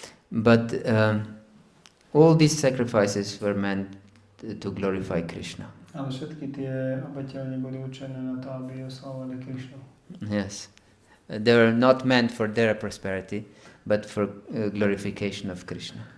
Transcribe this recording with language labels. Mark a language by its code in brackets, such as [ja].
[en] But all these sacrifices were meant to glorify Krishna. [sk] Ale všetky tie obete boli určené na to, aby oslavovali Krishnu. [en] Yes. They were not meant for their prosperity, but for glorification of Krishna.